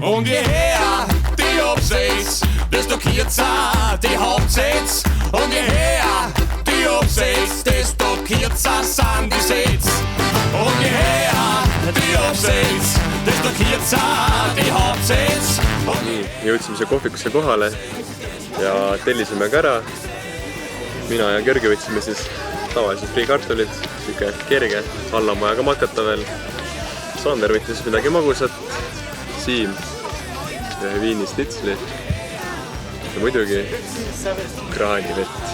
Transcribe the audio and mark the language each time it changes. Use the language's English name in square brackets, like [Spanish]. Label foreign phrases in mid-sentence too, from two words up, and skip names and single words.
[German] Und je her die Absätze, desto kürzer die Hauptsätze. Und je her die Absätze, desto kürzer sind die Sätze. Und je her die Absätze, desto kürzer die Hauptsätze. [Estonian] Nii, jõudsime siia kohvikusse kohale ja tellisime ka ära. Mina ja Gergi võtsime siis tavaliselt friikartulid, siuke kerge, alla on vaja ka makata veel. Sander võttis midagi magusat, Siim ühe viinistitsli ja muidugi kraanivett.